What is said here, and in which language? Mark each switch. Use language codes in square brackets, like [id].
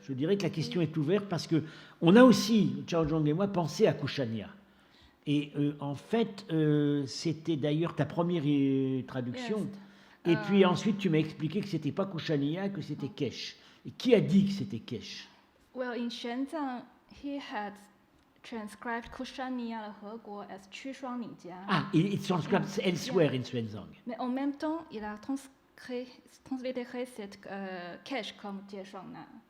[fr] Je dirais que la question est ouverte parce qu'on a aussi, Chao Zhong et moi, pensé à Kushania. Et en fait, c'était d'ailleurs ta première traduction. [en] Yes. [fr] Et puis ensuite, tu m'as expliqué que c'était pas Kushania, que c'était Kesh. Et qui a dit que c'était Kesh? [en] Well, in Xuanzang, he had transcribed Kushania le Heguo as Qu Shuang Ni Jia. Ah, it transcribed elsewhere in Xuanzang. [fr] Mais en même temps, il a translittéré cette Kesh comme Jie Shuang Na.